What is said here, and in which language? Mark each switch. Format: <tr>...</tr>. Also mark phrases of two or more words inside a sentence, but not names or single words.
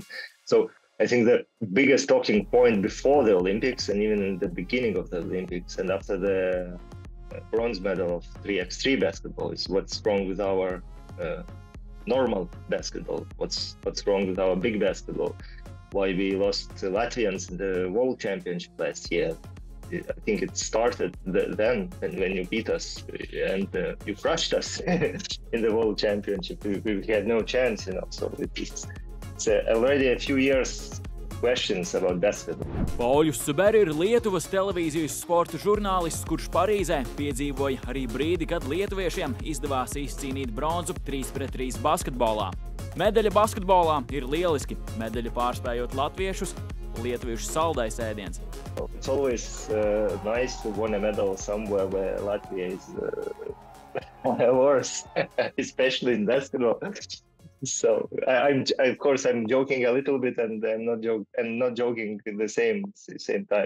<en>So I think the biggest talking point before the Olympics and even in the beginning of the Olympics and after the bronze medal of 3x3 basketball is what's wrong with our normal basketball, what's wrong with our big basketball, why we lost Latvians in the World Championship last year. I think it started then when you beat us and you crushed us in the World Championship. We had no chance, you know. So it's already a few years questions about basketball.</en> <lv>Pauļus Suberi ir Lietuvas televīzijas sporta žurnālists, kurš Parīzē piedzīvoja arī brīdi, kad lietuviešiem izdevās izcīnīt bronzu 3-3 basketbolā. Medaļa basketbolā ir lieliski, medaļa pārspējot latviešus, lietuviešu saldais ēdiens.</lv> <en>It's always nice to win a medal somewhere where Latvia is worse, especially in basketball. So I'm joking a little bit, and I'm not joking at the same time.</en>